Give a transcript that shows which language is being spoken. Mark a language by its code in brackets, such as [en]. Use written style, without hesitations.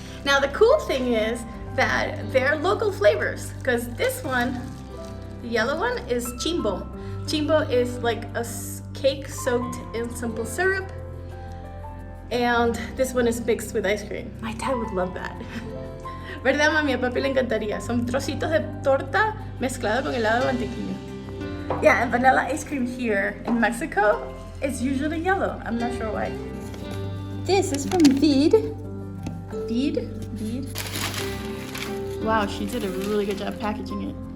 [en] Now the cool thing is that they're local flavors, because this one, the yellow one, is chimbo. Chimbo is like a cake soaked in simple syrup. And this one is mixed with ice cream. My dad would love that. [es] ¿Verdad, mami? A papi le encantaría. Son trocitos de torta mezclado con helado de mantequilla. [en] Yeah, and vanilla ice cream here in Mexico is usually yellow. I'm not sure why. This is from Vid. Vid? Wow, she did a really good job packaging it.